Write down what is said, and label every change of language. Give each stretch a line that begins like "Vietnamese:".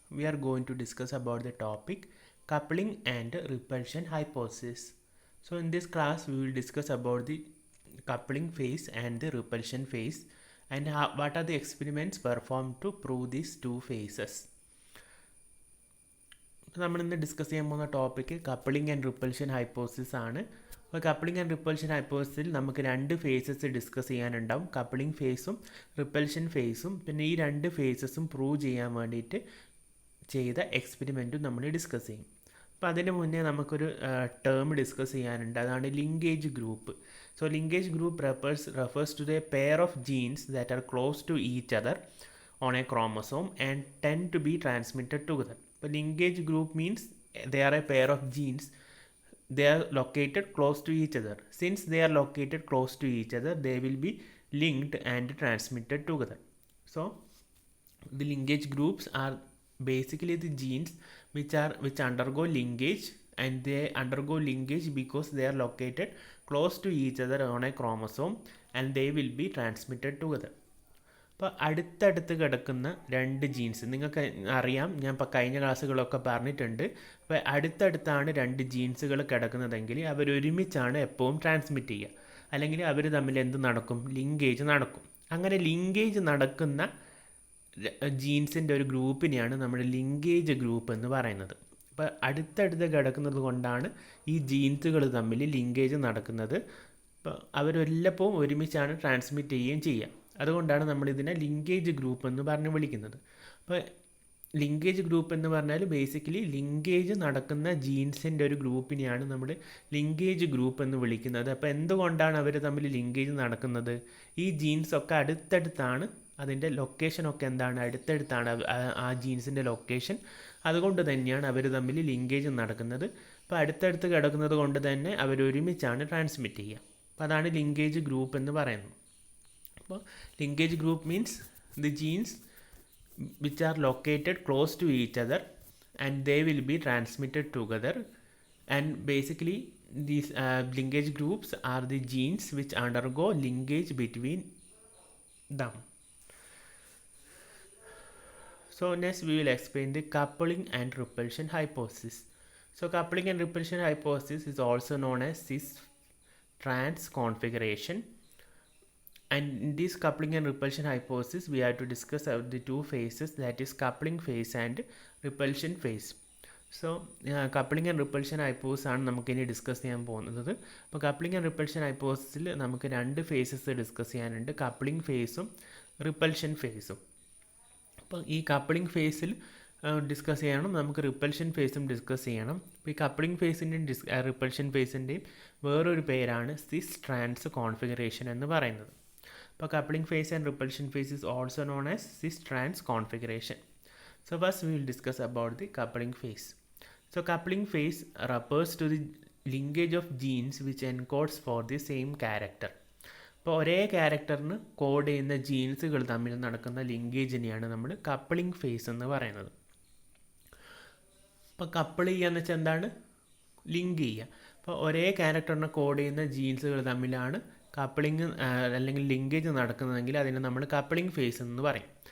English: We are going to discuss about the topic coupling and repulsion hypothesis. So in this class we will discuss about the coupling phase and the repulsion phase and what are the experiments performed to prove these two phases.
Malayalam: നമ്മൾ ഇന്ന് discuss ചെയ്യാൻ പോകുന്ന topic coupling and repulsion hypothesis ആണ്. അപ്പോൾ coupling and repulsion ഹൈപ്പോസിസിൽ നമുക്ക് രണ്ട് faces discuss ചെയ്യാനുണ്ടാവും, coupling ഫേസും repulsion ഫേസും. പിന്നെ ഈ രണ്ട് ഫേസസും പ്രൂവ് ചെയ്യാൻ വേണ്ടിയിട്ട് ചെയ്ത എക്സ്പെരിമെൻറ്റും നമ്മൾ ഡിസ്കസ് ചെയ്യും. അപ്പോൾ അതിന് മുന്നേ നമുക്കൊരു ടേം ഡിസ്കസ് ചെയ്യാനുണ്ട്, അതാണ് linkage group.
English: So linkage group refers to the pair of genes that are close to each other on a chromosome and tend to be transmitted together. So linkage group means they are a pair of genes. They are located close to each other. Since they are located close to each other, they will be linked and transmitted together. So the linkage groups are basically the genes which undergo linkage, and they undergo linkage because they are located close to each other on a chromosome and they will be transmitted together.
Malayalam: അപ്പോൾ അടുത്തടുത്ത് കിടക്കുന്ന രണ്ട് jeans നിങ്ങൾക്ക് അറിയാം, ഞാൻ ഇപ്പോൾ കഴിഞ്ഞ ക്ലാസ്സുകളൊക്കെ പറഞ്ഞിട്ടുണ്ട്. അപ്പോൾ അടുത്തടുത്താണ് രണ്ട് ജീൻസുകൾ കിടക്കുന്നതെങ്കിൽ അവരൊരുമിച്ചാണ് എപ്പോഴും ട്രാൻസ്മിറ്റ് ചെയ്യുക, അല്ലെങ്കിൽ അവർ തമ്മിൽ എന്ത് നടക്കും, ലിങ്കേജ് നടക്കും. അങ്ങനെ ലിങ്കേജ് നടക്കുന്ന ജീൻസിൻ്റെ ഒരു ഗ്രൂപ്പിനെയാണ് നമ്മൾ ലിങ്കേജ് ഗ്രൂപ്പ് എന്ന് പറയുന്നത്. അപ്പോൾ അടുത്തടുത്ത് കിടക്കുന്നത് കൊണ്ടാണ് ഈ ജീൻസുകൾ തമ്മിൽ ലിങ്കേജ് നടക്കുന്നത്. അപ്പോൾ അവരെല്ലപ്പോഴും ഒരുമിച്ചാണ് ട്രാൻസ്മിറ്റ് ചെയ്യുകയും ചെയ്യുക. അതുകൊണ്ടാണ് നമ്മളിതിനെ ലിങ്കേജ് ഗ്രൂപ്പ് എന്ന് പറഞ്ഞ് വിളിക്കുന്നത്. അപ്പോൾ ലിങ്കേജ് ഗ്രൂപ്പ് എന്ന് പറഞ്ഞാൽ ബേസിക്കലി ലിങ്കേജ് നടക്കുന്ന ജീൻസിൻ്റെ ഒരു ഗ്രൂപ്പിനെയാണ് നമ്മൾ ലിങ്കേജ് ഗ്രൂപ്പ് എന്ന് വിളിക്കുന്നത്. അപ്പോൾ എന്തുകൊണ്ടാണ് അവർ തമ്മിൽ ലിങ്കേജ് നടക്കുന്നത്? ഈ ജീൻസൊക്കെ അടുത്തടുത്താണ്, അതിൻ്റെ ലൊക്കേഷനൊക്കെ എന്താണ്, അടുത്തടുത്താണ് ആ ജീൻസിൻ്റെ ലൊക്കേഷൻ. അതുകൊണ്ട് തന്നെയാണ് അവർ തമ്മിൽ ലിങ്കേജ് നടക്കുന്നത്. അപ്പോൾ അടുത്തടുത്ത് കിടക്കുന്നത് കൊണ്ട് തന്നെ അവരൊരുമിച്ചാണ് ട്രാൻസ്മിറ്റ് ചെയ്യുക. അപ്പോൾ അതാണ് ലിങ്കേജ് ഗ്രൂപ്പ് എന്ന് പറയുന്നത്.
English: അപ്പോൾ linkage group means the genes which are located close to each other and they will be transmitted together, and basically these linkage groups are the genes which undergo linkage between them. So next we will explain the coupling and repulsion hypothesis. So coupling and repulsion hypothesis is also known as cis-trans configuration. And in this coupling and repulsion hypothesis, we have to discuss the two phases, that is coupling phase and repulsion phase. So coupling and repulsion hypothesis
Malayalam: ആണ് നമുക്കിനി discuss ചെയ്യാൻ പോകുന്നത്. അപ്പോൾ coupling and repulsion ഹൈപ്പോസിസിൽ നമുക്ക് രണ്ട് faces discuss ചെയ്യാനുണ്ട്, coupling ഫേസും repulsion ഫേസും. അപ്പോൾ ഈ കപ്ലിംഗ് ഫേസിൽ ഡിസ്കസ് ചെയ്യണം, നമുക്ക് റിപ്പൽഷൻ ഫേസും ഡിസ്കസ് ചെയ്യണം. അപ്പോൾ ഈ കപ്ലിംഗ് ഫേസിൻ്റെയും റിപ്പൽഷൻ ഫേസിൻ്റെയും വേറൊരു പേരാണ് സിസ് ട്രാൻസ് കോൺഫിഗറേഷൻ എന്ന് പറയുന്നത്.
English: അപ്പോൾ coupling phase and repulsion phase is also known as cis-trans configuration. So first we will discuss about the coupling phase. So coupling phase refers to the linkage of genes which encodes for the same character.
Malayalam: അപ്പോൾ ഒരേ ക്യാരക്ടറിന് code ചെയ്യുന്ന ജീൻസുകൾ തമ്മിൽ നടക്കുന്ന ലിങ്കേജിനെയാണ് നമ്മൾ coupling face എന്ന് പറയുന്നത്. അപ്പോൾ കപ്പിൾ ചെയ്യുക എന്ന് വെച്ചാൽ എന്താണ്, ലിങ്ക് ചെയ്യുക. അപ്പോൾ ഒരേ ക്യാരക്ടറിനെ കോഡ് ചെയ്യുന്ന ജീൻസുകൾ തമ്മിലാണ് കപ്പിളിങ് അല്ലെങ്കിൽ ലിങ്കേജ് നടക്കുന്നതെങ്കിൽ അതിനെ നമ്മൾ കപ്പിളിംഗ് ഫേസ് എന്ന് പറയും.